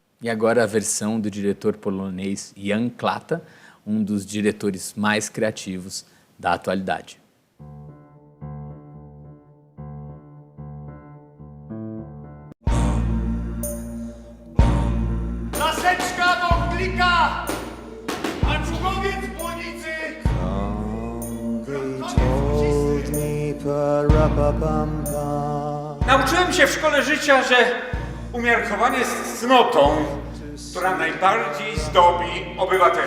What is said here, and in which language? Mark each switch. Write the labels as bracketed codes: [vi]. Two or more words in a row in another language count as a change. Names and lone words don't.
[pt] E agora a versão do diretor polonês Jan Klata, um dos diretores mais criativos da atualidade. [pl] Laseczka do klika! Nauczyłem się w szkole życia, że umiarkowanie jest cnotą, która najbardziej zdobi obywatela.